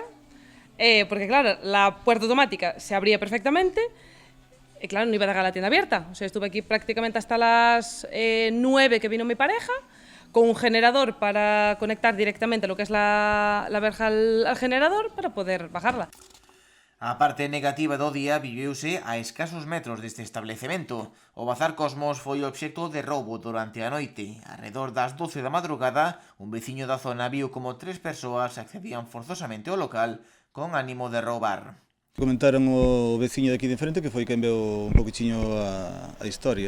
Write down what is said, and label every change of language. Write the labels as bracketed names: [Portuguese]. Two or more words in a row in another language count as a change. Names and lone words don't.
[Spanish] Porque claro, la puerta automática se abría perfectamente y claro, no iba a dejar la tienda abierta. O sea, estuve aquí prácticamente hasta las 9 que vino mi pareja, con un generador para conectar directamente lo que es la verja al generador para poder bajarla. [Galician] A parte negativa do día viviuse a escasos metros deste establecemento. O Bazar Cosmos foi obxecto de roubo durante a noite. Arredor das 12 da madrugada, un veciño da zona viu como 3 persoas accedían forzosamente ao local con ánimo de roubar. Comentaron o veciño de aquí de frente que foi quen veu un poquichiño a historia.